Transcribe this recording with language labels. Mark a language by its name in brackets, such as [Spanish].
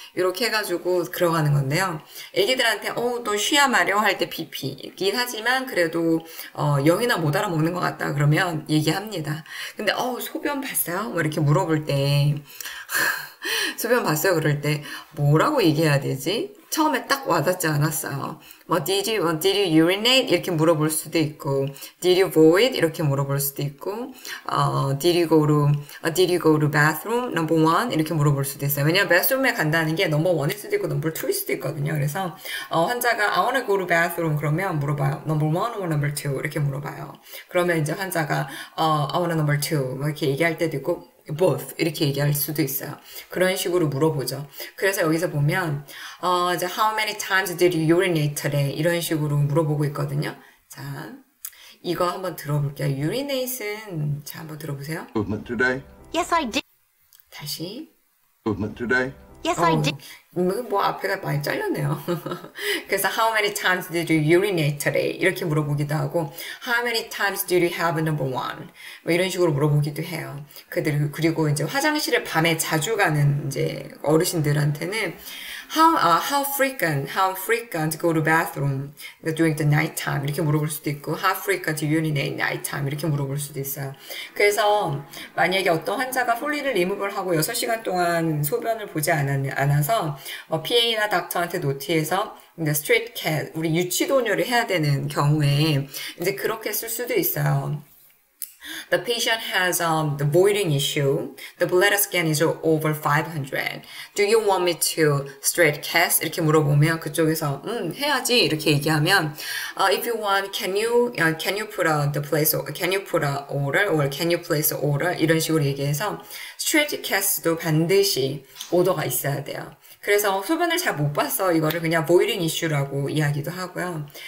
[Korean] 이렇게 해가지고 들어가는 건데요. 애기들한테, 너 쉬야 마려 할 때 PP이긴 하지만, 그래도, 0이나 못 알아먹는 것 같다. 그러면 얘기합니다. 근데, 소변 봤어요? 뭐 이렇게 물어볼 때, 소변 봤어요? 그럴 때, 뭐라고 얘기해야 되지? 처음에 딱 와닿지 않았어요. [English] 뭐, did you urinate? [Korean] 이렇게 물어볼 수도 있고, [English] did you void? [Korean] 이렇게 물어볼 수도 있고, [English] did you go to bathroom? number one? [Korean] 이렇게 물어볼 수도 있어요. 왜냐면 bathroom에 간다는 게 number one일 수도 있고, number two일 수도 있거든요. 그래서, 환자가 [English] I wanna go to bathroom [Korean] 그러면 물어봐요. [English] number one or number two? [Korean] 이렇게 물어봐요. 그러면 이제 환자가, [English] I wanna number two. [Korean] 뭐 이렇게 얘기할 때도 있고, both 이렇게 얘기할 수도 있어요. 그런 식으로 물어보죠. 그래서 여기서 보면 이제 [English] how many times did you urinate today? [Korean] 이런 식으로 물어보고 있거든요. 자, 이거 한번 들어볼게요. urinate은 자 한번 들어보세요. [English] Movement today. Yes, I did. [Korean] 다시. [English] Movement today. Yes, I did. [Korean] 뭐 앞에가 많이 잘렸네요. [English] 그래서 how many times did you urinate today? [Korean] 이렇게 물어보기도 하고 [English] how many times did you have number one? [Korean] 뭐 이런 식으로 물어보기도 해요. 그리고 이제 화장실을 밤에 자주 가는 이제 어르신들한테는 [English] how frequent go to bathroom during the night time [Korean] 이렇게 물어볼 수도 있고 [English] how frequent urinate night time [Korean] 이렇게 물어볼 수도 있어요. 그래서 만약에 어떤 환자가 폴리를 리무브를 하고 6시간 동안 소변을 보지 않아서 PA나 닥터한테 노티해서 straight cat 우리 유치도뇨를 해야 되는 경우에 이제 그렇게 쓸 수도 있어요. [English] The patient has the voiding issue. The bladder scan is over 500. Do you want me to straight cast? [Korean] 이렇게 물어보면 그쪽에서 해야지 이렇게 얘기하면 [English] if you want, can you put can you put a order or can you place a order? [Korean] 이런 식으로 얘기해서 straight cast도 반드시 오더가 있어야 돼요. 그래서 소변을 잘 못 봤어. 이거를 그냥 voiding issue라고 이야기도 하고요.